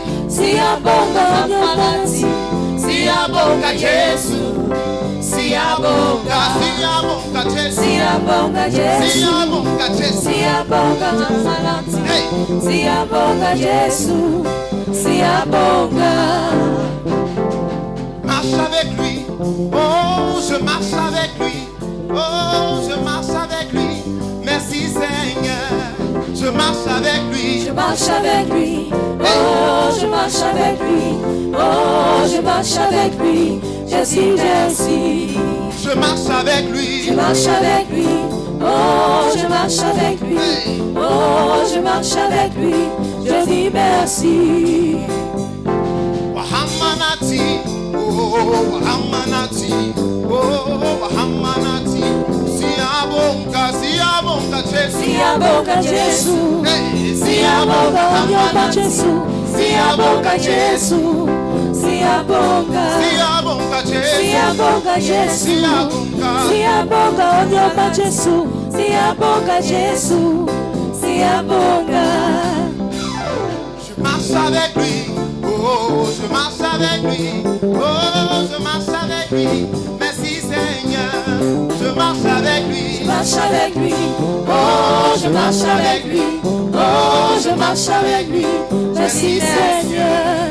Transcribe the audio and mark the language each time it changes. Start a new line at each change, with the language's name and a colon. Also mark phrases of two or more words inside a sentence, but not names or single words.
Zulu: Siyabonga Wahambanati, Siyabonga Yesu, Siyabonga, Siyabonga Jesu. Siyabonga Yesu, Siyabonga Jesu. Siyabonga Wahambanati, Hey. Siyabonga Yesu, Siyabonga.
French: Marche avec lui. Oh, je marche avec lui. Oh, je marche avec lui. Merci Seigneur. Je marche avec lui. Je marche avec lui, oh je marche avec lui, oh je marche avec lui, Jésus, Jésus. Je marche avec lui. Je marche avec lui, oh je marche avec lui, oh je marche avec lui, je dis merci.
Zulu: Wahambanati. Oh, Wahambanati. Oh, Wahambanati. Siyabonga, Siyabonga Jesu. Siyabonga Jesu, Hey. Siyabonga Onyoma Jesu, Siyabonga Jesu, Siyabonga, Siyabonga Jesu. Siyabonga Jesu, Siyabonga. Siyabonga Onyoma Jesu, Siyabonga Jesu, Siyabonga.
French: Je marche avec lui, oh, je marche avec lui, oh, je marche avec lui, merci Seigneur, je marche avec lui, Je marche avec lui, oh je marche avec lui, oh je marche avec lui, merci Seigneur.